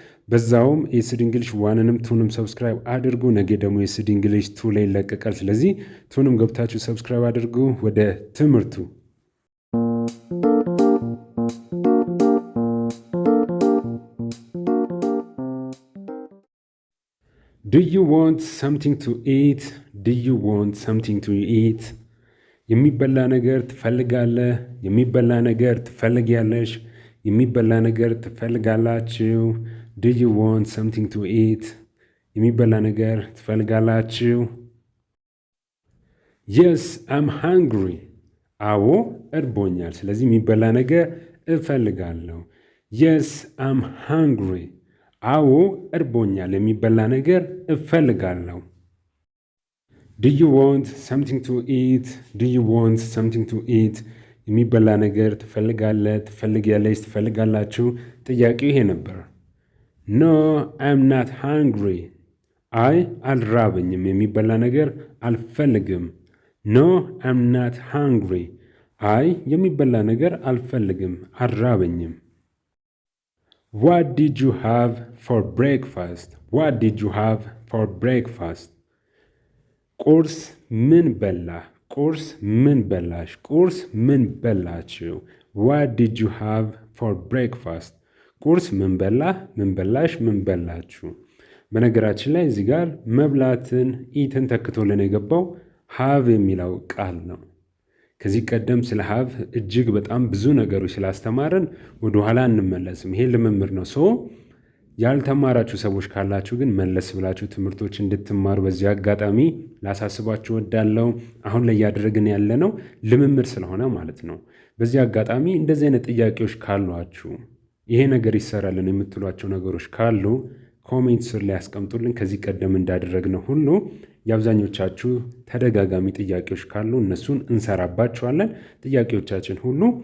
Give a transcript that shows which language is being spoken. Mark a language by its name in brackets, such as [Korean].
[Amharic] በዛውም ኤስዲ እንግሊሽ ዋንንም ቱንም ሰብስክራይብ አድርጉ። ነገ ደግሞ ኤስዲ እንግሊሽ ቱ ላይ ይለቀቃል። ስለዚህ ቱንም ገብታችሁ ሰብስክራይብ አድርጉ። ወደ ትምህርቱ [English] Do you want something to eat? Do you want something to eat? [Amharic] የሚበላ ነገር ትፈልጋለህ? የሚበላ ነገር ትፈልጊያለሽ? የሚበላ ነገር ትፈልጋላችሁ? [English] Do you want something to eat? [Amharic] የሚበላ ነገር ትፈልጋላችሁ? [English] Yes, I'm hungry. [Amharic] አዎ እርቦኛል። ስለዚህ የሚበላ ነገር እፈልጋለሁ። [English] Yes, I'm hungry. [Amharic] አዎ እርቦኛል። የሚበላ ነገር እፈልጋለሁ። [English] Do you want something to eat? Do you want something to eat? [Amharic] የሚበላ ነገር ትፈልጋለህ? ትፈልጊያለሽ? ትፈልጋላችሁ? ጥያቄው ይሄ ነበር። [English] No, I'm not hungry. [Amharic] አይ አልራበኝም። የሚበላ ነገር አልፈልግም። [English] No, I'm not hungry. [Amharic] አይ የሚበላ ነገር አልፈልግም፣ አልራበኝም። [English] What did you have for breakfast? What did you have for breakfast? [Amharic] ቁርስ ምን በላህ? ቁርስ ምን በላሽ? ቁርስ ምን በላችሁ? [English] What did you have for breakfast? [Amharic] ቁርስ ምን በላህ? ምን በላሽ? ምን በላችሁ? በነገራችን ላይ እዚህ ጋር መብላትን ኢትን ተክቶልን የገባው ሃቭ የሚለው ቃል ነው። ከዚህ ቀደም ስለ ሃቭ እጅግ በጣም ብዙ ነገሮች ስላስተማርን ወደኋላ እንመለስም። ይሄ ልምምድ ነው። ያልተማራችሁ ሰዎች ካላችሁ ግን መለስ ብላችሁ ትምህርቶች እንድትማሩ በዚህ አጋጣሚ ላሳስባችሁ ወዳለው። አሁን ላይ እያደረግን ያለነው ልምምድ ስለሆነ ማለት ነው። በዚህ አጋጣሚ እንደዚህ አይነት ጥያቄዎች ካሏችሁ፣ ይሄ ነገር ይሰራልን የምትሏቸው ነገሮች ካሉ ኮሜንት ስር ላይ ያስቀምጡልን። ከዚህ ቀደም እንዳደረግነው ሁሉ የአብዛኞቻችሁ ተደጋጋሚ ጥያቄዎች ካሉ እነሱን እንሰራባቸዋለን። ጥያቄዎቻችን ሁሉ